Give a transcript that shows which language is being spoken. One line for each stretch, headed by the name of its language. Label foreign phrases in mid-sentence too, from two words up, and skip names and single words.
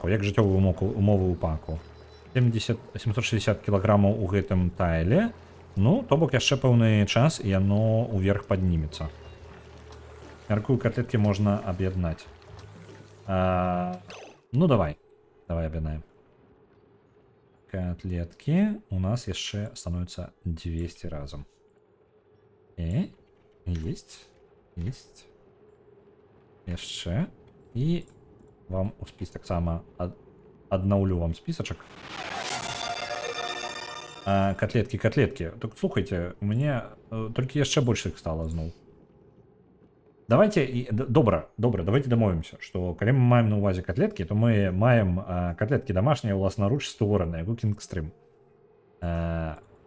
Belarusian: Як жыццёвыя умовы ў паку? 760 кілаграмаў у гэтым тайле. Ну, то бок яшчэ пэўны час, і яно ўверх паднімецца. Мяркую, котлетки можна аб'яднаць. Ну, давай. Давай аб'яднаем.
Russian: Котлетки у нас яшчэ становятся 200 разом. Есть. Есть.
Belarusian: Яшчэ. І вам у спіс таксама аднаўлю вам спісачак. Котлетки. Так, слухайте, у мяне толькі яшчэ больш іх стала зноў. Давайте, добра, давайте дамовімся, што калі мы маем на ўвазе котлеткі, то мы маем котлеткі дамашнія ўласнаруч створаныя,
English: Cooking Stream.